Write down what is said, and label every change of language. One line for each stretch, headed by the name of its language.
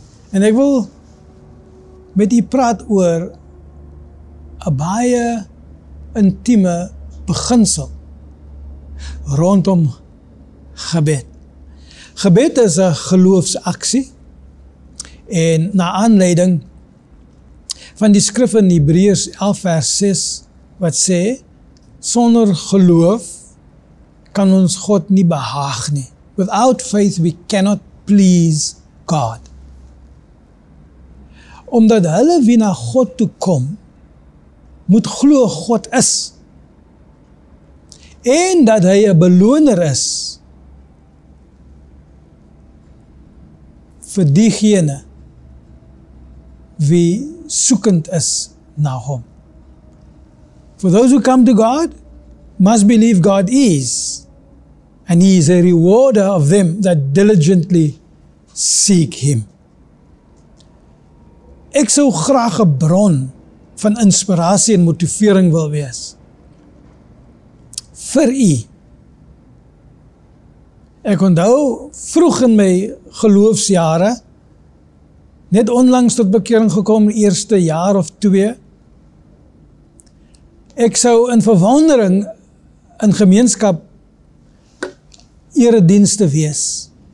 Afrikaans: En ek wil met u praat oor 'n baie intieme beginsel rondom gebed. Gebed is 'n geloofsaksie en na aanleiding van die skrif in Hebreërs 11 vers 6 wat sê, sonder geloof kan ons God nie behaag nie.
English: Without faith we cannot please God.
Afrikaans: Omdat hulle wie na God toe kom, moet glo God is. En dat hy 'n beloner is vir diegene wie soekend is na hom.
English: For those who come to God, must believe God is, and He is a rewarder of them that diligently seek Him.
Afrikaans: Ek sou graag 'n bron van inspirasie en motivering wil wees vir u. Ek onthou vroeg in my geloofsjare, net onlangs tot bekering gekom, eerste jaar of 2, ek sou in verwondering in gemeenskap eredienste wees.